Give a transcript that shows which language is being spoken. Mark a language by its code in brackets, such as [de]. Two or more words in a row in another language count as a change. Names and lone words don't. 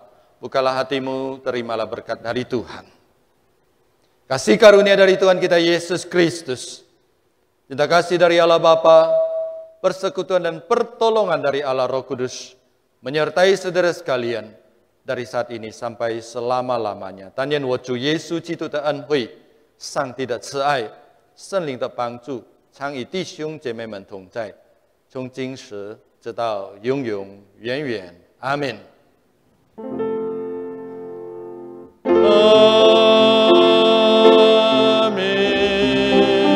[id] Bukalah hatimu, terimalah berkat dari Tuhan. Kasih karunia dari Tuhan kita Yesus Kristus, cinta kasih dari Allah Bapa, persekutuan dan pertolongan dari Allah Roh Kudus, menyertai saudara sekalian, dari saat ini sampai selama-lamanya. Tanyan wocu Yesus Citu te [zh] 恩惠，上帝的慈爱，圣灵的帮助，常与弟兄姐妹们同在，从今时直到永永远远。阿门。阿门。